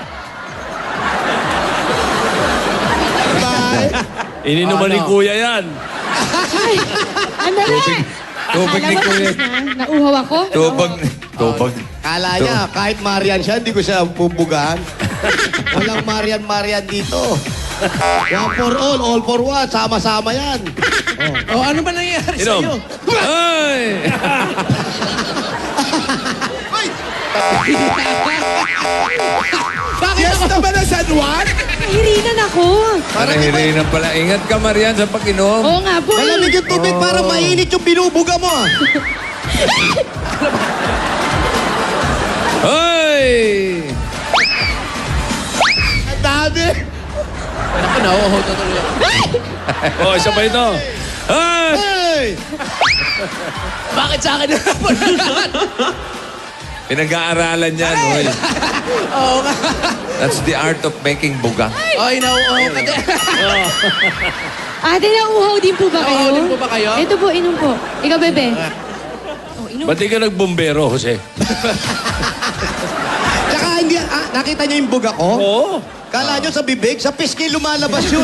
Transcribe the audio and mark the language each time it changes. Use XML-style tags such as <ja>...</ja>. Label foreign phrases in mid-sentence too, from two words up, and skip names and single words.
<en>Bye.</en> <tl>Ininuman ni Kuya yan. Ay, andali. Tubig ni Alam mo, Kuya. tapos na, nauuhaw ako. Tubig. Tubig. Kala niya, kahit Marian siya, hindi ko siya bubugahan. Walang Marian dito.</tl> <en>One for all for one.</en> <tl>Sama-sama yan. Oh, ano ba nangyayari Inom. sa'yo? Ay! Bakit</tl> <en>Yes</en> <tl>ako? na ba na San Juan? Nahirinan ako. Parahirinan pala. Ingat ka, Marian, sa pag-inom. Oo nga, boy. Malamig yung tubig para mainit yung binubuga mo. Ah. Ay! Ang dami. Ako, nauuhaw na tuloy ako. Oh, isa pa ito. Ay! Hey! Bakit sa akin na Pinag-aaralan yan, hoy. Oo nga.</tl> <en>That's the art of making buga.</en> <tl>Ay, nauuhaw ka din. Ate, nauuhaw din po ba kayo? Nauuhaw din po ba kayo? Ito po, inom po. Ikaw, bebe. Oh, inom. Ba't di ka nagbombero, Jose? Tsaka hindi, nakita niyo yung buga ko? Oo. Kala niyo sa bibig, sa pisngi lumalabas yun.</tl>